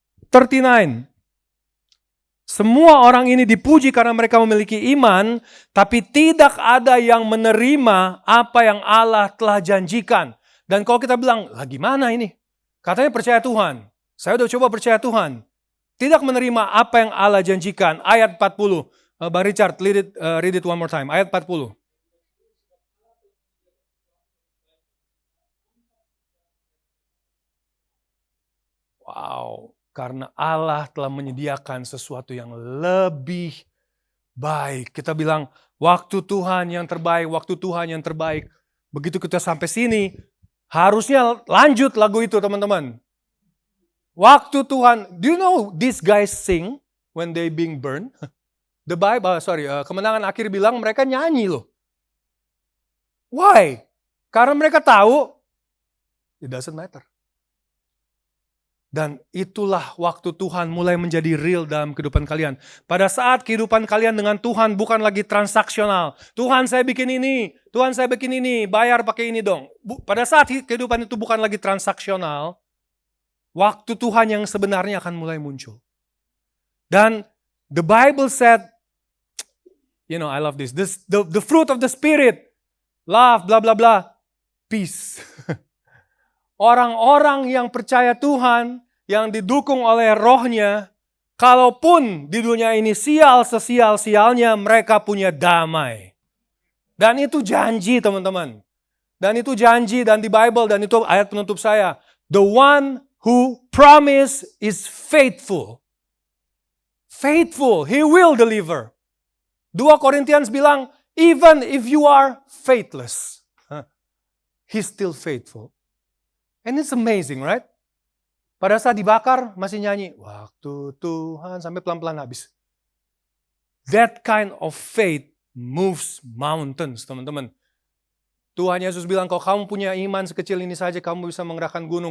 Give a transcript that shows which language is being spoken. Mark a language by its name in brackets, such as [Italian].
[Indonesian] 39. Semua orang ini dipuji karena mereka memiliki iman, tapi tidak ada yang menerima apa yang Allah telah janjikan. Dan kalau kita bilang, lah gimana ini? Katanya percaya Tuhan. Saya udah coba percaya Tuhan. Tidak menerima apa yang Allah janjikan. Ayat 40. Bang Richard, read it one more time. Ayat 40. Wow, karena Allah telah menyediakan sesuatu yang lebih baik. Kita bilang, waktu Tuhan yang terbaik, waktu Tuhan yang terbaik. Begitu kita sampai sini, harusnya lanjut lagu itu teman-teman. [English] Waktu Tuhan, do you know these guys sing when they being burned? [Indonesian] The Bible, Kemenangan Akhir bilang mereka nyanyi loh. Why? Karena mereka tahu, [English] it doesn't matter. [Indonesian] Dan itulah waktu Tuhan mulai menjadi real dalam kehidupan kalian. Pada saat kehidupan kalian dengan Tuhan bukan lagi transaksional. Tuhan saya bikin ini, Tuhan saya bikin ini, bayar pakai ini dong. Pada saat kehidupan itu bukan lagi transaksional, waktu Tuhan yang sebenarnya akan mulai muncul. [English] Dan the Bible said, I love this. The fruit of the Spirit, love, blah blah blah, peace. [Indonesian] Orang-orang yang percaya Tuhan, yang didukung oleh rohnya, kalaupun di dunia ini sial sesial-sialnya, mereka punya damai. Dan itu janji teman-teman. Dan itu janji dan di Bible, dan itu ayat penutup saya. [English] The one who promise is faithful. Faithful, he will deliver. 2 Korintians bilang, even if you are faithless, he's still faithful. And it's amazing, right? [Indonesian] Pada saat dibakar, masih nyanyi, waktu Tuhan, sampai pelan-pelan habis. [English] That kind of faith moves mountains, teman-teman. [Indonesian] Tuhan Yesus bilang, kalau kamu punya iman sekecil ini saja, kamu bisa menggerakkan gunung.